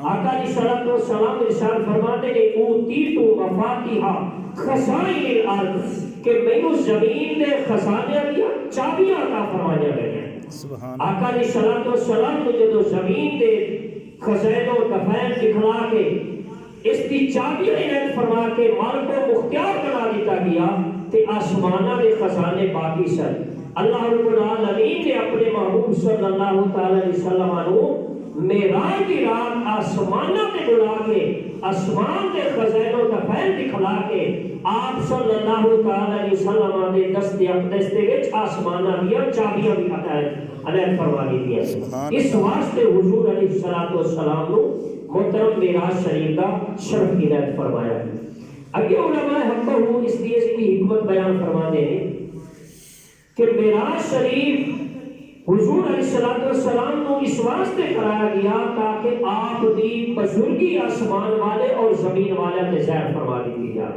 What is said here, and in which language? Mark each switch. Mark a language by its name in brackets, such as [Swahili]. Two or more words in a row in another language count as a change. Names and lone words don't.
[Urdu] آقا [Arabic] علیہ السلام [Urdu] ارشاد فرماتے ہیں [Arabic] اوتیتو مفاتیح خزائن الارض [Urdu] کہ مینوں زمین کے خزانے کی چابیاں عطا فرمایا گئے ہیں۔ آقا [Arabic] علیہ السلام [Urdu] کو جب زمین کے خزائن و دفائن دکھلا کے اس کی چابی عنایت فرما کے مالک و مختار بنا دیتا گیا تے آسمانہ کے خزانے باقی سن۔ [Arabic] اللہ رب العالمین [Punjabi] نے اپنے محبوب [Arabic] صلی اللہ تعالی علیہ وسلم [Punjabi] کو معراج کی رات آسمانہ تے بلا کے آسمان دے خزانوں دا فیل دکھلا کے آپ [Arabic] صلی اللہ تعالی علیہ وسلم [Punjabi] دے دست اقدس دے وچ آسمانہ دیا چابیاں بھی عنایت فرما دی. اس واسطے حضور [Arabic] علیہ الصلوۃ والسلام [Punjabi] نو محترم معراج شریف دا شرف عنایت فرمایا. [Urdu] اگے علماء حق ہوں اس لیے اس کی حکمت بیان فرما دے کہ معراج شریف حضور [Arabic] علیہ السلام [Urdu] کو اس واسطے کرایا گیا تاکہ آپ دی بزرگی آسمان والے اور زمین والے تے ظاہر فرما دی جائے.